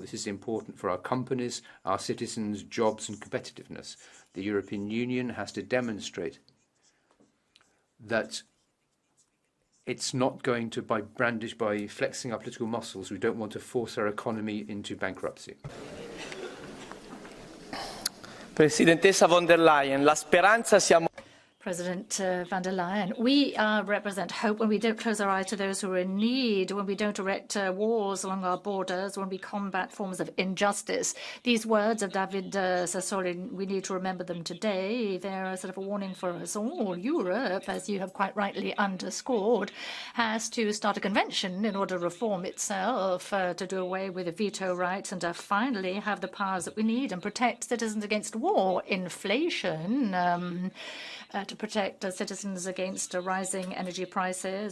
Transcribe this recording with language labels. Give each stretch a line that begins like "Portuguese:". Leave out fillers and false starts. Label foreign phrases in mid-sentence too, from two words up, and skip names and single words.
English: This is important for our companies, our citizens, jobs and competitiveness. The European Union has to demonstrate that it's not going to by flexing our political muscles. We don't want to force our economy into bankruptcy.
Italian: Presidentessa von der Leyen, la speranza siamo...
English: President von der Leyen, we represent hope when we don't close our eyes to those who are in need, when we don't erect walls along our borders, when we combat forms of injustice. These words of David Sassoli, we need to remember them today. They're sort of a warning for us all. Europe, as you have quite rightly underscored, has to start a convention in order to reform itself, to do away with the veto rights and to finally have the powers that we need and protect citizens against war, inflation, to protect citizens against rising energy prices.